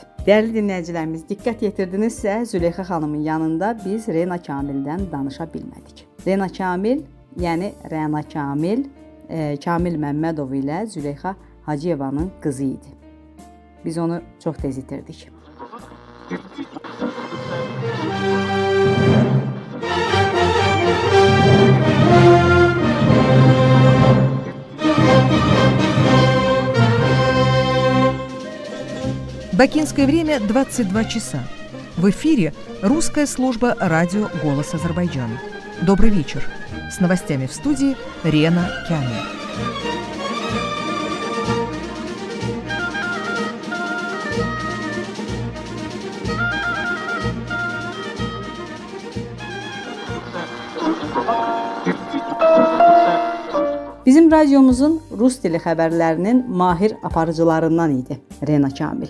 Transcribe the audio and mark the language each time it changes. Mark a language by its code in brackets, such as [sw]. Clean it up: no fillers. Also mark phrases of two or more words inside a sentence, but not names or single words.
[az] Dəyərli dinləyicilərimiz, diqqət yetirdinizsə, Züleyxa xanımın yanında biz Rena Kamildən danışa bilmədik. Rena Kamil, yəni Rəna Kamil, Kamil Məmmədov ilə Züleyxa Hacıyevanın qızı idi. Biz onu çox tez itirdik. [ru] Бакинское время 22 часа. В эфире русская служба радио «Голос Азербайджана». Добрый вечер. С новостями в студии Рена Камиль. [az] Bizim radiomuzun rus dili xəbərlərinin mahir aparıcılarından idi Rena Kamil.